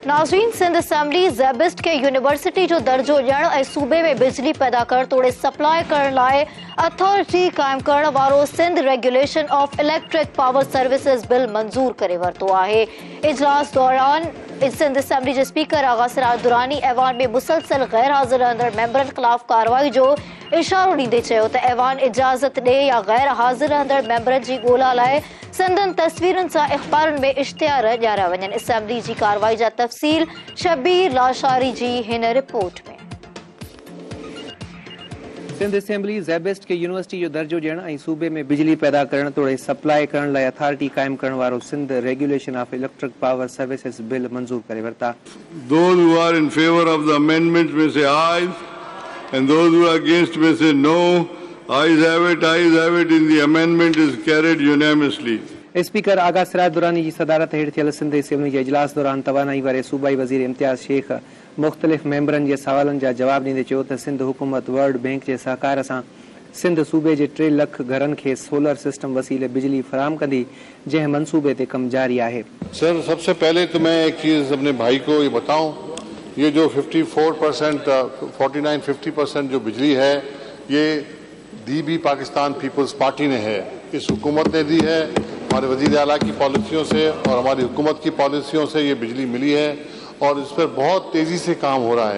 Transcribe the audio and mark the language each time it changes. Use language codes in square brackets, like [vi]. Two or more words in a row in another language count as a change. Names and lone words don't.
[sd] नाज़रीन, सिंध असेंबली ज़ेबिस्ट के यूनिवर्सिटी जो दर्जो ॾियण ऐं सूबे में बिजली पैदा करण तोड़े सप्लाई करण लाइ अथॉरिटी क़ाइमु करण वारो सिंध रेगुलेशन ऑफ इलेक्ट्रिक पावर सर्विसेज बिल मंज़ूर करे वरितो आहे। इजलास दौरान सिंध असेंबली जे स्पीकर आगा सिराज दुरानी ऐवान में मुसलसल गैर हाज़िर रहंदड़ मेंबरनि ख़िलाफ़ कार्रवाई जो इशारो ॾींदे चयो त ऐवान इजाज़त ॾे या गैर हाज़िर रहंदड़ मेंबरनि जी ॻोल्हा लाइ सिंधनि तस्वीरुनि सां अख़बारुनि में इश्तिहार ॾियारिया वञनि। असेंबली जी कार्रवाई जा तफ़सील शबीर लाशारी जी हिन रिपोर्ट में। सिंध असेंबली ज़ेबिस्ट के यूनिवर्सिटी जो दर्जो ॾियण ऐं सूबे में बिजली पैदा करण तोड़े सप्लाई करण लाइ अथॉरिटी क़ाइमु करण वारो सिंध रेगुलेशन ऑफ इलेक्ट्रिक पावर सर्विसेज बिल मंज़ूर करे वरिता। [en] Those who are in favor of the amendment may say aye, and those who are against may say no. Ayes have it, ayes have it. In the amendment is carried unanimously. [sd] स्पीकर आगा सिराज दुरानी जी सदारत हेठि थियल सिंध असेंबली जे इजलास दौरान तवानाई वारे सूबाई वज़ीर इम्तियाज़ शेख मुख़्तलिफ़ मेंबरनि जे सवालनि जा जवाब ॾींदे चयो त सिंध हुकूमत वर्ल्ड बैंक जे सहकार सां सिंध सूबे जे 3 लाख घरनि खे सोलर सिस्टम वसीले बिजली फराहम कंदी, जंहिं मंसूबे ते कमु जारी आहे। [ur] سر، سب سے پہلے تو میں ایک چیز اپنے بھائی کو یہ بتاؤں، یہ جو 54%، 49-50% جو بجلی ہے، یہ دی بھی پاکستان پیپلز پارٹی نے ہے، اس حکومت نے دی ہے. ہمارے وزیر اعلیٰ کی پالیسیوں سے اور ہماری حکومت کی پالیسیوں سے یہ بجلی ملی ہے اور اس پر بہت تیزی سے کام ہو رہا ہے.